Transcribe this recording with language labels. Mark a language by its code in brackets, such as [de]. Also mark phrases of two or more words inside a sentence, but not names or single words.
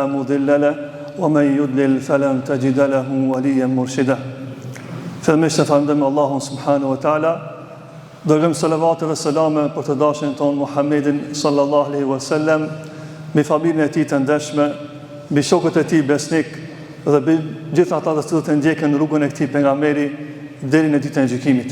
[ar] مضل له ومن يضلل فلن تجد له وليا مرشدا [sq] Fillimisht falënderojmë Allahun [ar] سبحانه وتعالى, [sq] dërgojmë salavat dhe selame për të dashurin ton Muhammedin [ar] صلى الله عليه وسلم, [sq] me familjen e tij të ndershme, me shokët e tij besnik dhe me gjithë ata të cilët e ndjekën rrugën e këtij pejgamberi deri në ditën e gjykimit.